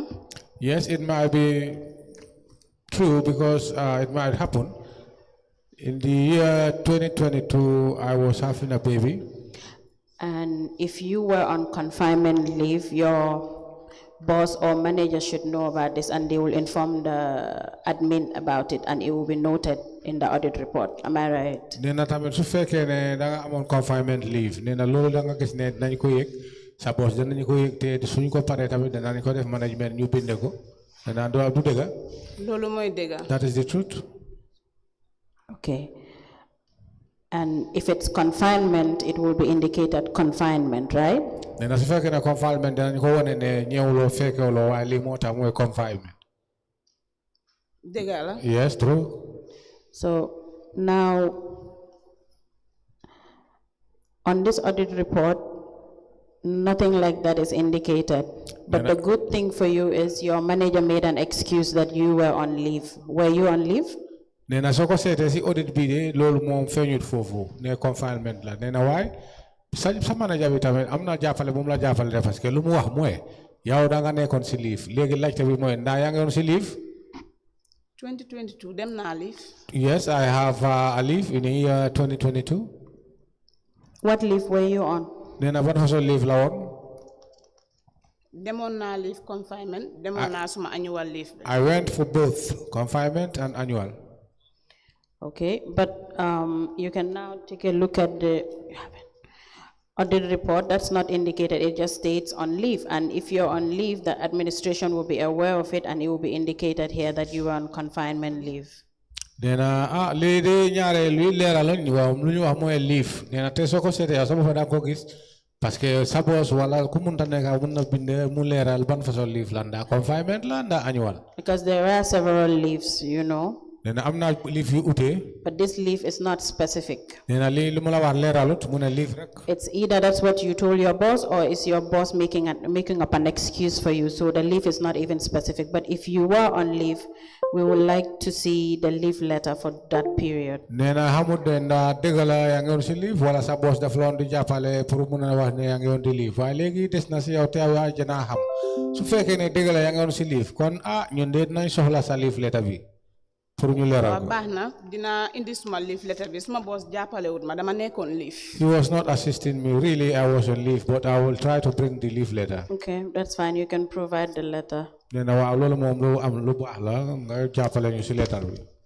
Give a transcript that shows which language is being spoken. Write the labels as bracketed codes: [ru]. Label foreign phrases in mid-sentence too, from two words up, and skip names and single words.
[en] Yes, it might be true because it might happen. In the year 2022, I was having a baby. And if you were on confinement leave, your boss or manager should know about this and they will inform the admin about it and it will be noted in the audit report. Am I right? [wo] Nena tamit su fekkee ne da nga amoon [en] confinement leave [wo] nena loolu da nga gis ne nañ ko yëg sa boss danañ ko yëg te suñ ko paree tamit danañ ko def management ñu binde ko nena du dëgga. Loolu mooy dëgga. [en] That is the truth. Okay. And if it's confinement, it will be indicated confinement, right? [wo] Nena su fekkee ne confinement danañ ko wone ne ñëwuloo fekkewuloo waaye lii moo tax mooy confinement. Dëgga la. [en] Yes, true. So now, on this audit report, nothing like that is indicated. But the good thing for you is your manager made an excuse that you were on leave. Were you on leave? [wo] Nena soo ko seetee si audit bi de loolu moom feeñut foofu ne confinement la nena waaye sa manager bi tamit am na jàppale bu mu la jàppale de [fr] parce que [wo] lu mu wax mooy yow da nga nekkoon si leave léegi laajte bi mooy ndax yaa ngi woon si leave. 2022 dem naa leave. [en] Yes, I have a leave in the year 2022. What leave were you on? [wo] Nena ban façon leave la woon. Demoon naa [en] leave confinement. [wo] Demoon naa suma [en] annual leave. I went for both confinement and annual. Okay, but you can now take a look at the audit report. That's not indicated, it just states on leave. And if you're on leave, the administration will be aware of it and it will be indicated here that you are on confinement leave. [wo] Nena lii de ñaare luy leeraloon ñu waaw lu ñu wax mooy leave nena te soo ko seetee sama fa daa ko gis [fr] parce que [wo] sa boss wala ku munta nekk mun na bind mu leeral ban façon leave la ndax confinement la ndax annual. [en] Because there are several leaves, you know. [wo] Nena am na leave yu ute. [en] But this leave is not specific. [wo] Nena lii lu mu la wax leeralut mu ne leave rek. [en] It's either that's what you told your boss or is your boss making up an excuse for you. So the leave is not even specific. But if you were on leave, we would like to see the leave letter for that period. [wo] Nena xamut de ndax dëgg la yaa ngi woon si leave wala sa boss daf la woon di jàppale pour mun a wax ne yaa ngi woon di leave waaye léegi des na si yow te waa jëna xam su fekkee ne dëgg la yaa ngi woon si leave kon ñun de dinañ soxla sa [en] leave letter [wo] bi. Pour ñu leeral ko. Baax na dina indi suma [en] leave letter [wo] bi suma boss jàppale wut ma dama nekkoon leave. [en] He was not assisting me. Really, I was on leave, but I will try to bring the leave letter. Okay, that's fine. You can provide the letter. [wo] Nena waaw loolu moom lu am lu baax la nga jàppale ñu si letter bi.